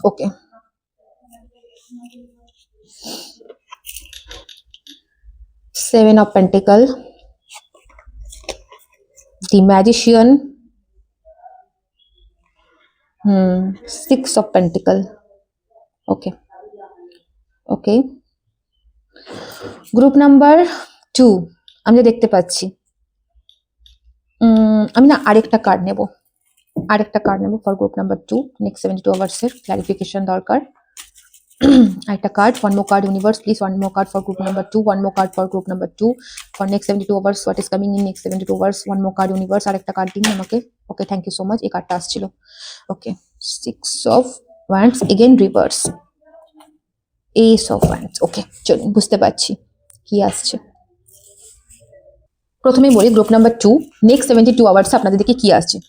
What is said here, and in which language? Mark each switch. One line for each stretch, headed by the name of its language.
English: Okay, 7 of pentacle, the magician, 6 of pentacle.
Bangla: Okay, okay, group number 2 আমি যা দেখতে পাচ্ছি, আমি না আরেকটা কার্ড নেব for group number 2 next 72 hours এর ক্লারিফিকেশন দরকার। একটা card,
English: one more card universe please, one more card for group number 2, one more card for group number 2 for next 72 hours, what is coming in next 72 hours, one more card universe
Bangla: আর একটা card দিন আমাকে।
English: Okay, thank you so much.
Bangla: এই কার্ডটা আসছিল।
English: Okay, 6 of wands again reverse, ace of wands।
Bangla: ওকে, চলুন বুঝতে পারছি কি আসছে। প্রথমে বলি গ্রুপ নাম্বার 2 নেক্সট 72 আওয়ার্স আপনাদের দিকে কি আসছে।